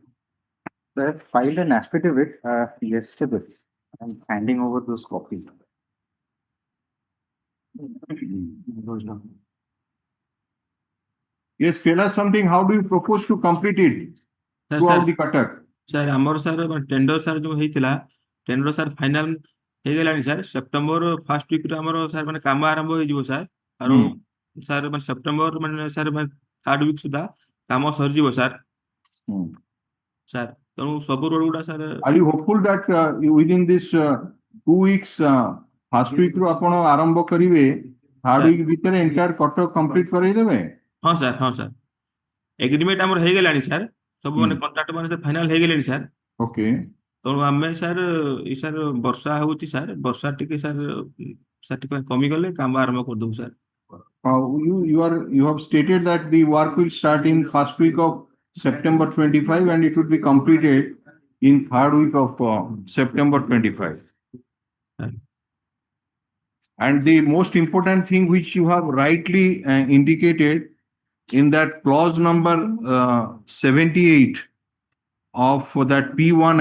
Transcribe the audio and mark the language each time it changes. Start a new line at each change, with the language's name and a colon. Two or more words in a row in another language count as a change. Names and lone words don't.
English: I filed an affidavit yesterday. I'm handing over those copies. Yes, tell us something. How do you propose to complete it throughout the Cuttack?
Odia: ସାର୍ ଆମର ସାର୍ ଟେଣ୍ଡର ସାର୍ ଯୋଉ ହେଇଥିଲା ଟେଣ୍ଡର ସାର୍ ଫାଇନାଲ ହେଇଗଲାଣି ସାର୍ ସେପ୍ଟେମ୍ବର ଫାର୍ଷ୍ଟ ୱିକରେ ଆମର ସାର୍ ମାନେ କାମ ଆରମ୍ଭ ହେଇଯିବ ସାର୍ ଆଉ ସାର୍ ମାନେ ସେପ୍ଟେମ୍ବର ମାନେ ସାର୍ ମାନେ
English: third week
Odia: ସୁଦ୍ଧା କାମ ସରିଯିବ ସାର୍ ସାର୍ ତେଣୁ ସବୁ ରୋଡ ଗୁଡା ସାର୍
English: Are you hopeful that within this 2 weeks first week
Odia: ରୁ ଆପଣ ଆରମ୍ଭ କରିବେ
English: third week ଭିତରେ entire Cuttack complete କରେଇଦେବେ?
Odia: ହଁ ସାର୍ ଏଗ୍ରିମେଣ୍ଟ ଆମର ହେଇଗଲାଣି ସାର୍ ସବୁ ମାନେ କଣ୍ଟ୍ରାକ୍ଟ ମାନେ ଫାଇନାଲ ହେଇଗଲେଣି ସାର୍ ଓକେ ତେଣୁ ଆମେ ସାର୍ ସାର୍ ବର୍ଷା ହଉଛି ସାର୍ ବର୍ଷା ଟିକେ ସାର୍ ଟିକେ କମିଗଲେ କାମ ଆରମ୍ଭ କରିଦେବୁ ସାର୍
English: you have stated that the work will start in first week of September 25 and it would be completed in third week of September 25. And the most important thing which you have rightly indicated in that clause number 78 of that P1